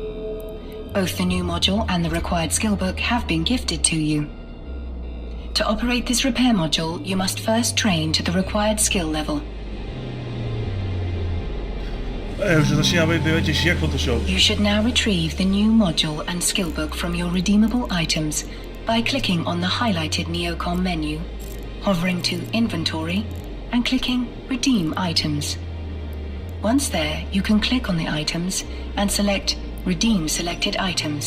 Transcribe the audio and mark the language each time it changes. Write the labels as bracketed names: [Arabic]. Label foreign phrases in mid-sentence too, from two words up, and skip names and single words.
[English] Both the new module and the required skill book have been gifted to you. To operate this repair module, you must first train to the required skill level. [Czech] Už se začíná být těžší jak Photoshop. [English] You should now retrieve the new module and skill book from your redeemable items by clicking on the highlighted Neocom menu, hovering to Inventory, and clicking Redeem Items. Once there, you can click on the items and select Redeem selected items.